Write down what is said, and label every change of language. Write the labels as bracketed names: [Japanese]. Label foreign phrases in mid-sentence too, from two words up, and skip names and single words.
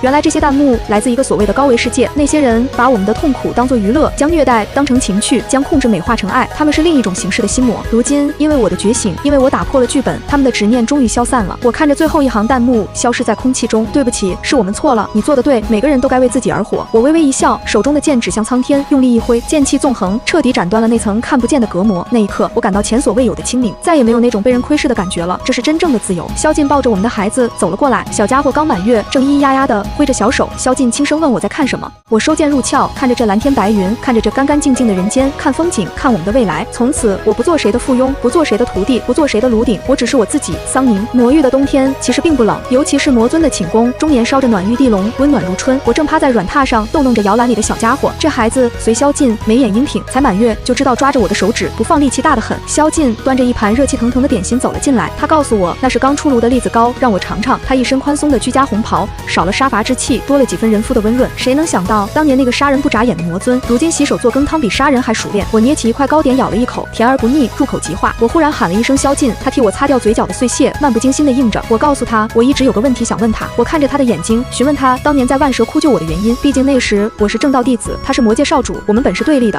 [Chinese] 原來這些彈幕來自一個所謂的高維世界，那些人把我們的痛苦當作娛樂，將虐待當成情趣，將控制美化成愛，他們是另一種形式的心魔。如今因為我的覺醒，因为我打破了剧本，他们的執念終於消散了。我看着最後一行彈幕消失在空氣中，對不起，是我們錯了，你做得對，每個人都該為自己而活。我微微一笑，手中的劍指向蒼天，用力一揮，劍氣縱橫，徹底斬斷了那層看不見的隔膜。那一刻，我感到前所未有的清明，再也沒有那種被人窺視的感覺了，這是真正的自由。蕭敬抱着我們的孩子走了過來，小家伙剛滿月，正咿咿呀呀地揮着小手。蕭敬輕聲問我在看什麼，我收劍入鞘，看着這藍天白雲，看着這乾乾淨淨的人間，看風景，看我們的未來。從此，我不做誰的附庸，不做誰的徒弟，不做誰的爐鼎，我只是我自己。桑寧，魔域的冬天其實並不冷，尤其是魔尊的寢宮，終年燒着暖玉地龍，溫暖如春。我正趴在軟榻上逗弄着搖籃裡的小家伙，這孩子隨蕭敬眉眼英挺，才滿月就知道抓着我的手指不放，力氣大得很。蕭敬端着一盤熱氣騰騰的點心走了進來，他告訴我那是剛出爐的栗子糕，讓我嘗嘗。他一身寬鬆的居家紅袍，少了殺伐之氣，多了幾分人夫的溫潤。誰能想到當年那個殺人不眨眼的魔尊，如今洗手做羹湯比殺人還熟練。我捏起一塊糕點咬了一口，甜而不膩，入口即化。我忽然喊了一聲蕭敬，他替我擦掉嘴角的碎屑，漫不經心地應着。我告訴他我一直有個問題想問他，我看着他的眼睛詢問他當年在萬蛇窟救我的原因，畢竟那時我是正道弟子，他是魔界少主，我們本是對立的。